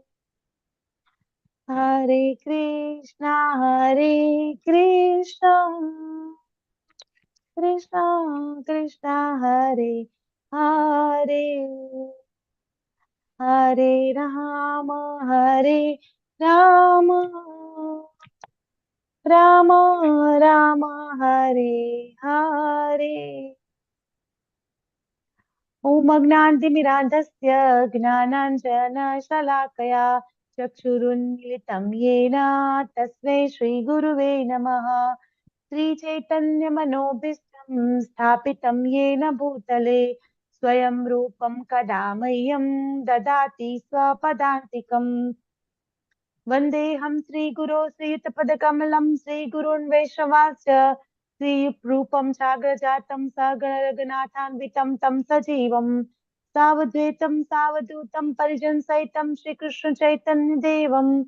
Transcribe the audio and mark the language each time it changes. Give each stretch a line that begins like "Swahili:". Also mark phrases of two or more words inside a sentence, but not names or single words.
Sanskrit: હરે કૃષ્ણ કૃષ્ણ કૃષ્ણ હરે હરે હરે રામ રામ રામ હરે હરે ओम अज्ञानतिमिरान्धस्य ज्ञानाञ्जनशलाकया चक्षुरुन्मिलितं येन तस्मै श्रीगुरुवे नमः श्रीचैतन्यमनोभीष्टं स्थापितं येन भूतले स्वयं रूपं कदा मह्यं ददाति स्वपदान्तिकम् वन्देऽहं श्रीगुरो श्रीयुतपदकमलं श्रीगुरून् वैष्णवांश्च श्रीरूपं सागरजातं सागररघुनाथान्वितं तं सजीवं सावद्वैतं सावधूतं परिजनसहितं श्रीकृष्णचैतन्यदेवं